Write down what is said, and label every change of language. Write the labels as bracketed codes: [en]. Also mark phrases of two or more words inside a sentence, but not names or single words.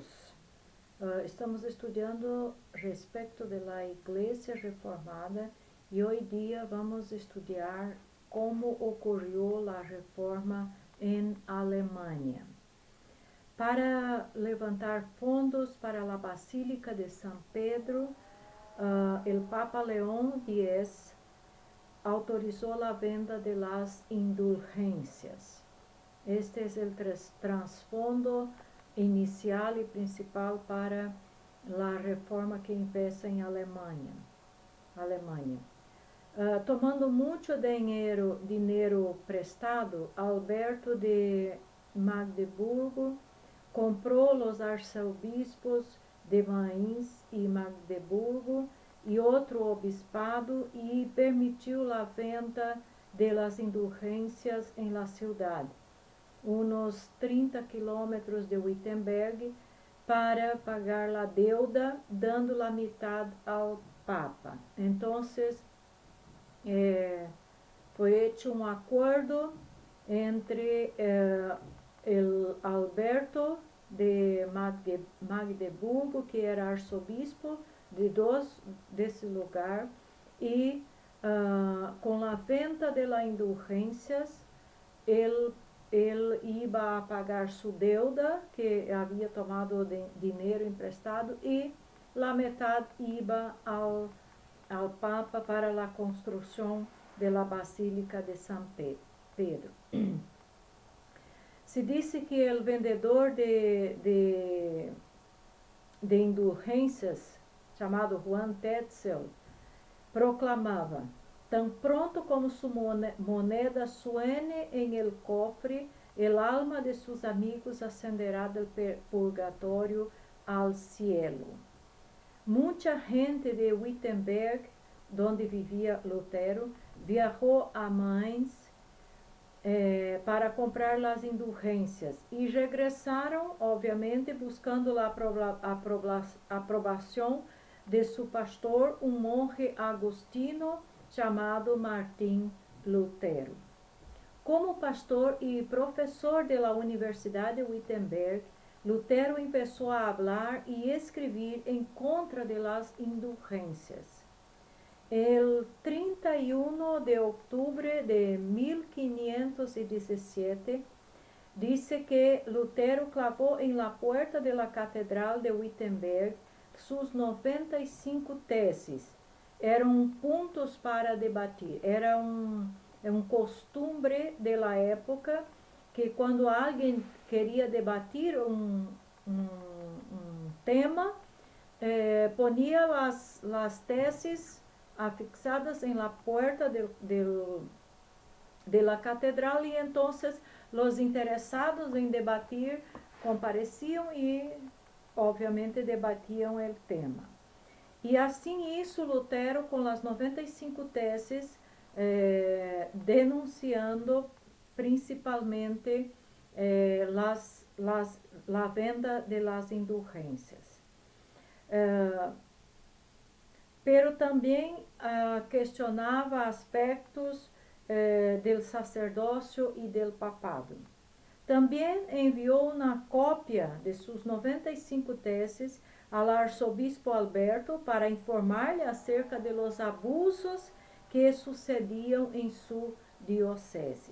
[pt] Estamos estudando respeito da Igreja Reformada e hoje dia vamos estudar como ocorreu a reforma em Alemanha. [es] Para levantar fondos para a Basílica de São Pedro, el Papa León X autorizó la venta de las indulgencias. Este es el trasfondo inicial y principal para la reforma que empieza en Alemania. [pt] Tomando mucho dinheiro prestado, Alberto de Magdeburgo comprou os arcebispos de Mainz e Magdeburgo e outro obispado e permitiu a venda [es] de las [pt] indulgências [es] em la [pt] cidade, uns 30 quilômetros de Wittenberg, para pagar a deuda, dando a metade ao Papa. Então, foi hecho um acordo entre el Alberto de Magdeburgo, que era arcebispo desse lugar, e com a venda [es] de las [pt] indulgências, ele ia a pagar sua deuda, que havia tomado dinheiro emprestado, e a metade ia ao Papa para a construção da Basílica de São Pedro. Se disse que o vendedor de indulgências, chamado Juan Tetzel, proclamava: "Tão pronto como sua [es] moneda suene [pt] em [es] el cofre, el alma [pt] de seus amigos [es] ascenderá del [pt] purgatório [es] al cielo." [pt] Muita gente de Wittenberg, onde vivia Lutero, viajou a Mainz para comprar as indulgências e regressaram, obviamente, buscando a aprovação de seu pastor, um monge agostino chamado Martim Lutero. Como pastor e professor da Universidade de Wittenberg, Lutero começou a falar e escrever em contra [es] de las [pt] indulgências. El 31 de outubro de 1517, dice que Lutero clavou [es] em la puerta de la Catedral [pt] de Wittenberg sus 95 teses. Eram pontos para debatir. Era um costume da época que quando alguém queria debater um tema, ponia as teses afixadas [es] em la puerta de la catedral [pt] e então os interessados em debater compareciam e, obviamente, debatiam o tema. E assim isso Lutero, com as 95 teses, denunciando principalmente la venda [es] de las [pt] indulgências. Pero também questionava aspectos do sacerdócio e do papado. Também enviou uma cópia de suas 95 teses ao arcebispo Alberto para informar-lhe [es] acerca de los abusos [pt] que sucediam em sua diocese.